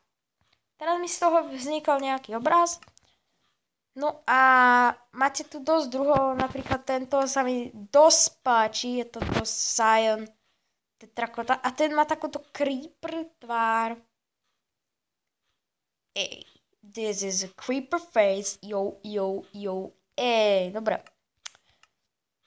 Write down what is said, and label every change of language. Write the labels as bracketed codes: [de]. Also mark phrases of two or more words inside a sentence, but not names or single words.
[sk] Teraz mi z toho vznikol nejaký obraz. No a máte tu dosť druhov, napríklad tento sa mi dosť páči, je to dosť Cyan Terracotta a ten má takúto creeper tvár. Ej, [en] this is a creeper face, [sk] yo, dobre. Proste máte tu rôzne druhy.